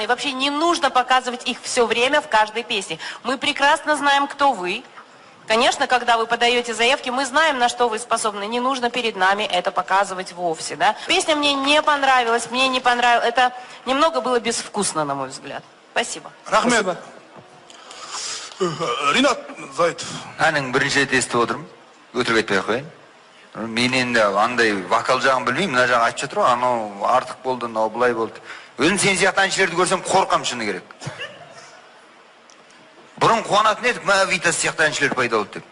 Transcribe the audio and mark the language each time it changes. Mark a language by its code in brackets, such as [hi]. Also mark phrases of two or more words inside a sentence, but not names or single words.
[ru] Вообще не нужно показывать их все время в каждой песне. Мы прекрасно знаем, кто вы. Конечно, когда вы подаете заявки, мы знаем, на что вы способны. Не нужно перед нами это показывать вовсе, да. Песня мне не понравилась, Это немного было безвкусно, на мой взгляд. Спасибо. [kk] Рахмет. Ринат Зайытов. Әнің бірінші рет естіп отырмын. Өтірік айтпай ақ қояйын. Мен енді андай вокал жағын білмеймін, мына жағын айтып жатыр ғой, анау артық болды, мынау былай болды. Өзім сен сияқты әншілерді көрсем қорқам, шыны керек. Бұрын қуанатын едік, мә Витас сияқты әншілер пайда болды деп.